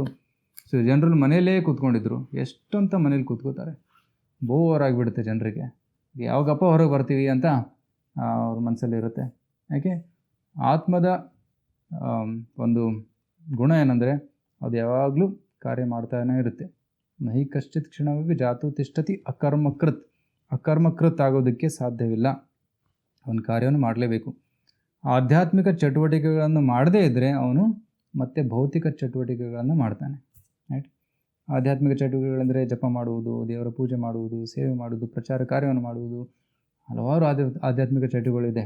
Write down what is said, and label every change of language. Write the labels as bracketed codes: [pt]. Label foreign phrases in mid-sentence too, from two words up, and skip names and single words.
[kn] ಸೊ ಜನರು ಮನೆಯಲ್ಲೇ ಕೂತ್ಕೊಂಡಿದ್ರು. ಎಷ್ಟಂತ ಮನೇಲಿ ಕೂತ್ಕೋತಾರೆ, ಬೋರ್ ಆಗಿಬಿಡುತ್ತೆ ಜನರಿಗೆ. ಯಾವಾಗಪ್ಪ ಹೊರಗೆ ಬರ್ತೀವಿ ಅಂತ ಅವ್ರ ಮನಸ್ಸಲ್ಲಿರುತ್ತೆ. ಯಾಕೆ? ಆತ್ಮದ ಒಂದು ಗುಣ ಏನಂದರೆ ಅದು ಯಾವಾಗಲೂ ಕಾರ್ಯ ಮಾಡ್ತಾನೆ ಇರುತ್ತೆ. [sa] ನಹಿ ಕಶ್ಚಿತ್ ಕ್ಷಣವಾಗಿ ಜಾತು ತಿಷ್ಠತಿ ಅಕರ್ಮಕೃತ್. [kn] ಅಕರ್ಮಕೃತ್ ಆಗೋದಕ್ಕೆ ಸಾಧ್ಯವಿಲ್ಲ. ಒಂದು ಕಾರ್ಯವನ್ನು ಮಾಡಲೇಬೇಕು. ಆಧ್ಯಾತ್ಮಿಕ ಚಟುವಟಿಕೆಗಳನ್ನು ಮಾಡದೇ ಇದ್ದರೆ ಅವನು ಮತ್ತೆ ಭೌತಿಕ ಚಟುವಟಿಕೆಗಳನ್ನು ಮಾಡ್ತಾನೆ. ರೈಟ್? ಆಧ್ಯಾತ್ಮಿಕ ಚಟುವಟಿಕೆಗಳೆಂದರೆ ಜಪ ಮಾಡುವುದು, ದೇವರ ಪೂಜೆ ಮಾಡುವುದು, ಸೇವೆ ಮಾಡುವುದು, ಪ್ರಚಾರ ಕಾರ್ಯವನ್ನು ಮಾಡುವುದು, ಹಲವಾರು ಆಧ್ಯಾತ್ಮಿಕ ಚಟುವಟಿಕೆಗಳಿದೆ.